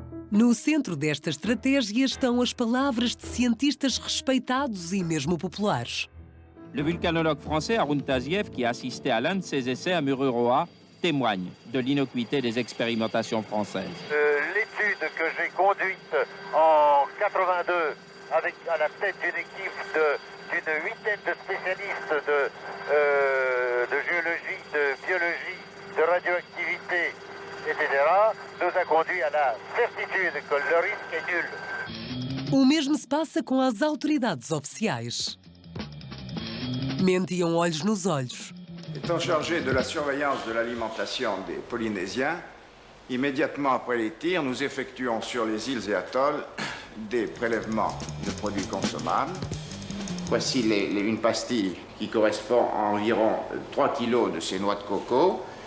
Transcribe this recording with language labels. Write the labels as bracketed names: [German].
[Portuguese] No centro desta estratégia estão as palavras de cientistas respeitados e mesmo populares. [French] Le vulcanologue français Haroun Taziev, qui a assisté à l'un de ces essais à Mururoa, témoigne de l'innocuité des expérimentations françaises. L'étude que j'ai conduite en 82 avec à la tête d'une équipe d'une huitaine de spécialistes de géologie, de biologie, de radioactivité, etc., nous a conduit à la certitude que le risque est nul. [Portuguese] O mesmo se passa com as autoridades oficiais. Mentiam olhos nos olhos. [French] Étant chargé de la surveillance de l'alimentation des Polynésiens, immédiatement après les tirs, nous effectuons sur les îles et atolls des prélèvements de produits consommables. Voici une pastille qui correspond à environ 3 kg de ces noix de coco.